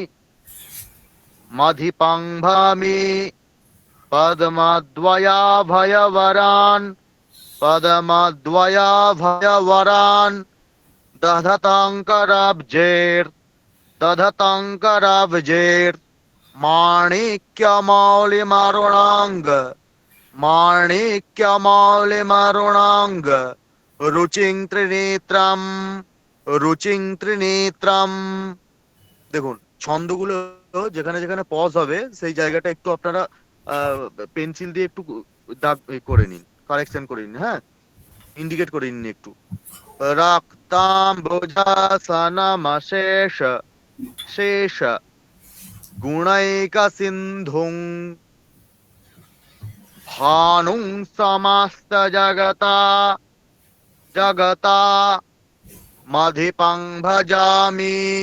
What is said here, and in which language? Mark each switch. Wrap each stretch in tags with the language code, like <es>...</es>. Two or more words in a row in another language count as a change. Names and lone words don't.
<sa>মধিপং ভামি পদ্মদ্বয়াভয়বরান, পদ্মদ্বয়াভয়বরান দধতঙ্করাব্জের, দধতঙ্করাব্জের মাণিক্যমৌলিমারুণাঙ্গ, মাণিক্যমৌলিমারুণাঙ্গ রুচিং ত্রিনেত্রম, রুচিং ত্রিনেত্রম।</sa> <bn>দেখুন ছন্দগুলো যেখানে যেখানে পজ হবে সেই জায়গাটা একটু আপনারা পেন্সিল দিয়ে একটু দাগ করে নিন, কারেকশন করে নিন, হ্যাঁ, ইন্ডিকেট করে নিন একটু।</bn> <sa>রক্তাম্বুজাসনমশেষ, শেষ গুণৈক সিন্ধুং ভানুং সমস্ত জগতা, জগতা মধিপং ভজামি</sa>